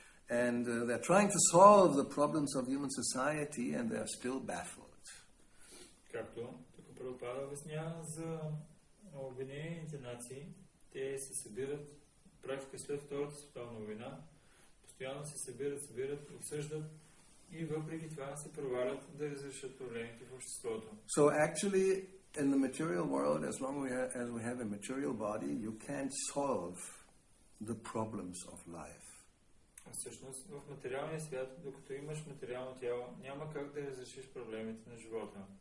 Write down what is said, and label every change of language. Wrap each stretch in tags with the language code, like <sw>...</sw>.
<en>And they're trying to solve the problems of human society, and they are still baffled.</en> <bg>Както тук Прабхупада обяснява за Обединените нации, те се събират практика след Втората световна война, постоянно се събират, обсъждат и въпреки това се провалят да разрешат проблемите в обществото.</bg> <en>So actually, in the material world, as long as we have a material body, you can't solve the problems of life.</en> <bg>Всъщност, в материалния свят, докато имаш материално тяло, няма как да разрешиш проблемите на живота.</bg>